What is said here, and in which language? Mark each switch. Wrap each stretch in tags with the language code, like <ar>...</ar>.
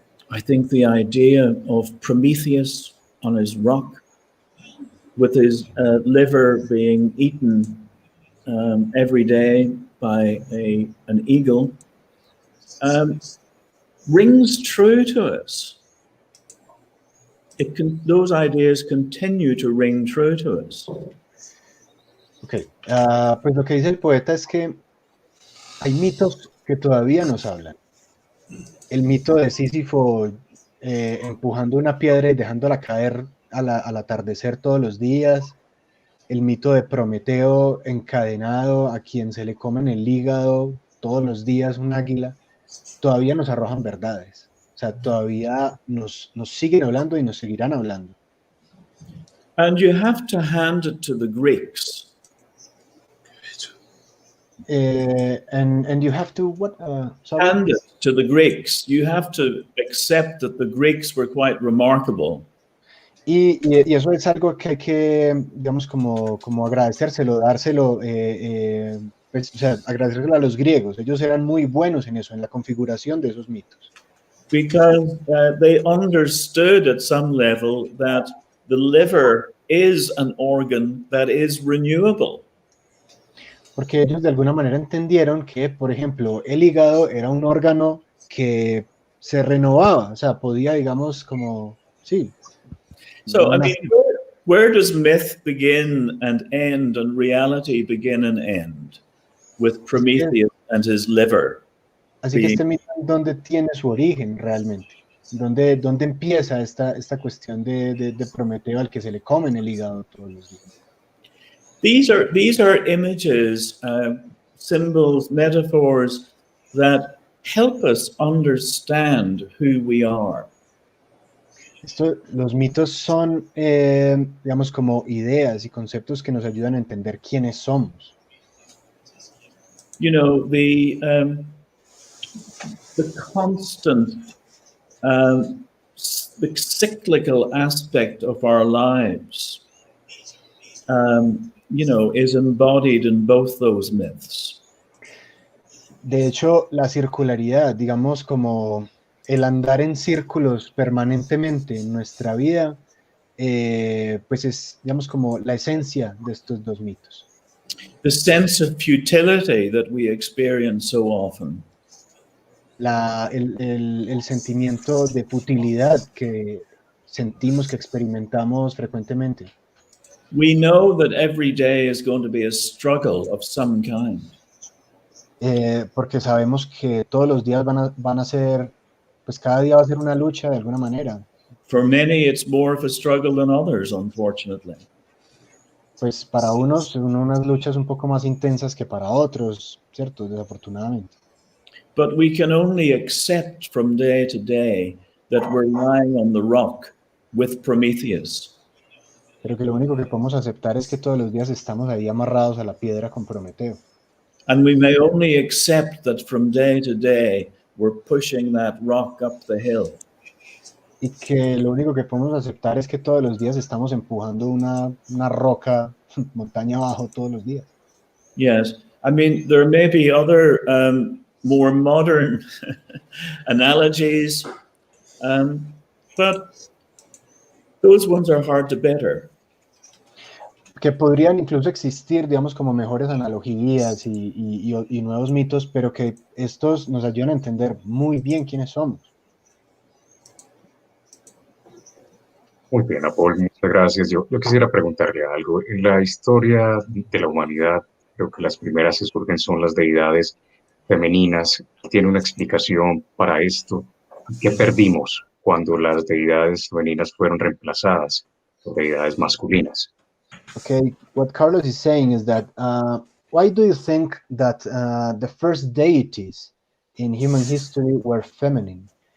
<en>I think the idea of Prometheus on his rock, with his liver being eaten every day by an eagle, rings true to us. Those ideas continue to ring true to us.</en> <es>Okay, pues lo que dice el poeta es que hay mitos que todavía nos hablan. El mito de Sísifo empujando una piedra y dejándola caer al atardecer todos los días. El mito de Prometeo encadenado a quien se le comen el hígado todos los días un águila. Todavía nos arrojan verdades. O sea, todavía nos siguen hablando y nos seguirán hablando.</es> <en>And you have to hand it to the Greeks. And you have to what? Sorry? Hand it to the Greeks. You have to accept that the Greeks were quite remarkable.</en> <es>Y eso es algo que hay que, digamos, como agradecérselo, dárselo, pues, o sea, agradecérselo a los griegos. Ellos eran muy buenos en eso, en la configuración de esos mitos.</es> <en>Because they understood at some level that the liver is an organ that is renewable.</en> <es>Porque ellos de alguna manera entendieron que, por ejemplo, el hígado era un órgano que se renovaba, o sea, podía, digamos, como, sí.</es> <en>So, I mean, where does myth begin and end and reality begin and end? With Prometheus and his liver.</en> <es>Así que este mito, ¿dónde tiene su origen realmente? ¿Dónde empieza esta cuestión de Prometeo al que se le comen el hígado todos los días?</es> <en>These are images, symbols, metaphors that help us understand who we are.</en> <es>Los mitos son, digamos, como ideas y conceptos que nos ayudan a entender quiénes somos.</es> <en>You know, the constant, the cyclical aspect of our lives, you know, is embodied in both those myths.</en> <es>De hecho, la circularidad, digamos, como el andar en círculos permanentemente en nuestra vida, pues es, digamos, como la esencia de estos dos mitos.</es> <en>The sense of futility that we experience so often.</en> <es>El sentimiento de futilidad que sentimos, que experimentamos frecuentemente.</es> <en>We know that every day is going to be a struggle of some kind.</en> <es>Porque sabemos que todos los días van a ser, pues cada día va a ser una lucha de alguna manera.</es> <en>For many, it's more of a struggle than others, unfortunately.</en> <es>Pues para unos son unas luchas un poco más intensas que para otros, ¿cierto? Desafortunadamente.</es> <en>but we can only accept from day to day that we're lying on the rock with Prometheus.</en> <es>Pero que lo único que podemos aceptar es que todos los días estamos ahí amarrados a la piedra con Prometeo.</es> <en>And we may only accept that from day to day we're pushing that rock up the hill.</en> <es>Y que lo único que podemos aceptar es que todos los días estamos empujando una roca montaña abajo todos los días.</es> <en>Yes, I mean, there may be other more modern analogies, but those ones are hard to better.</en> <es>Que podrían incluso existir, digamos, como mejores analogías y nuevos mitos, pero que estos nos ayudan a entender muy bien quiénes somos. Muy bien, Paul, muchas gracias. Yo quisiera preguntarle algo. En la historia de la humanidad, creo que las primeras que surgen son las deidades femeninas. ¿Tiene una explicación para esto? ¿Qué perdimos cuando las deidades femeninas fueron reemplazadas por deidades masculinas?</es> <en>Okay, what Carlos is saying is that why do you think that the first deities in human history were feminine?</en>